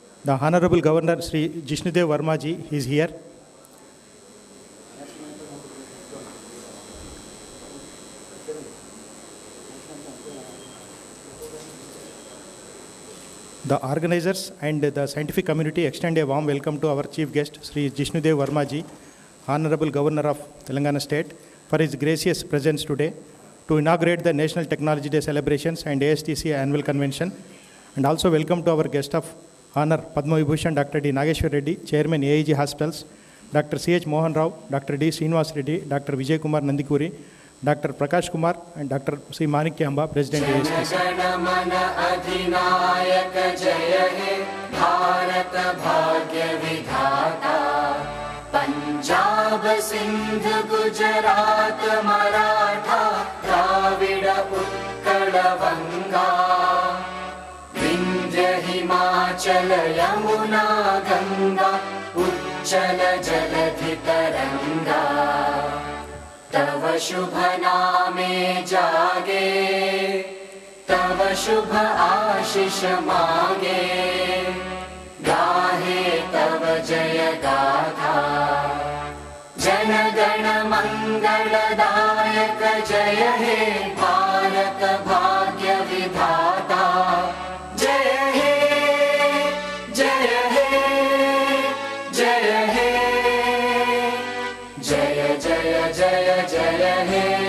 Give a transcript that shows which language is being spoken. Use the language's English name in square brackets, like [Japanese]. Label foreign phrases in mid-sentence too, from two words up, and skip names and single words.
[English] The Honorable Governor Sri Jishnudev Verma ji is here. The organizers and the scientific community extend a warm welcome to our chief guest, Sri Jishnudev Verma ji, Honorable Governor of Telangana State, for his gracious presence today to inaugurate the National Technology Day celebrations and ASTC annual convention. And also welcome to our guest of honor, Padma Vibhushan Dr. D. Nageshwar Reddy, Chairman AIG Hospitals, Dr. C.H. Mohan Rao, Dr. D. Srinivas Reddy, Dr. Vijay Kumar Nandikuri, Dr. Prakash Kumar, and Dr. C. Manikyamba, President ASTC. [Bangla] পঞ্জাব সিন্ধ গুজরাট মরাঠা দ্রাবিড় উৎকল বঙ্গ বিন্ধ্য হিমাচল যমুনা গঙ্গা উচ্ছল জলধি তরঙ্গ তব শুভ নামে জাগে তব শুভ আশিস মাগে গাহে তব জয় গাথা জন গণ মঙ্গলদায়ক জয় হে ভারত ভাগ্য বিধাতা জয় হে জয় হে জয় হে জয় জয় জয় জয় হে.